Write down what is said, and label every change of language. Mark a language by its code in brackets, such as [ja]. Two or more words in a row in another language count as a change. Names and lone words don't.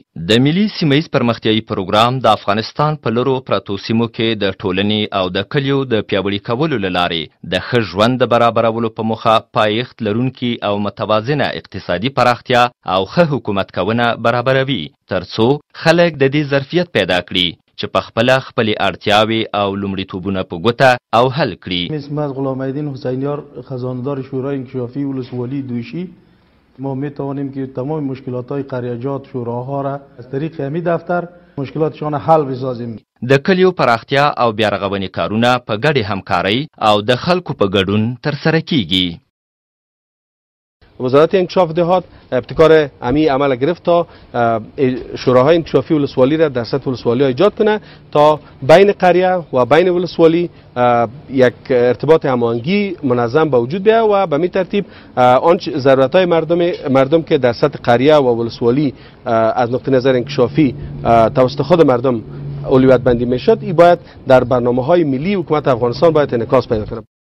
[ps] د ملي سیمه‌ییز پرمختیایي پروګرام د افغانستان په لرو پرتو سیمو کې د ټولنې او د کلیو د پیاوړي کولو له لارې د ښه ژوند د برابرولو په موخه پایښت لرونکي او متوازنه اقتصادي پراختیا او ښه حکومت کونه برابروي، ترڅو خلک د دې ظرفیت پیدا کړي چې په خپله خپلې اړتیاوې او لومړیتوبونه په ګوته او حل کړي. [fa] اسم از غلامالدین حسینیار، خزاندار شورای انکشافی ولسوالی دوشی. ما می توانیم که تمام مشکلات‌های قریه‌جات شوراها را از طریق همین دفتر مشکلاتشان حل بسازیم. [ps] د کلیو پراختیا او بیارغونې کارونه په ګډې همکارۍ او د خلکو په ګډون ترسره کیږي. [fa] وزارت انکشاف دهات ابتکار امی عمل گرفت تا شوراهای انکشافی ولسوالی را در سطح ولسوالی ایجاد کنه تا بین قریه و بین ولسوالی یک ارتباط هماهنگی منظم به وجود بیاید و به می ترتیب آنچه ضرورت‌های مردم که در سطح قریه و ولسوالی از نقطه نظر انکشافی توسط خود مردم اولویت بندی میشد، این باید در برنامه‌های ملی حکومت افغانستان باید انعکاس پیدا کنه.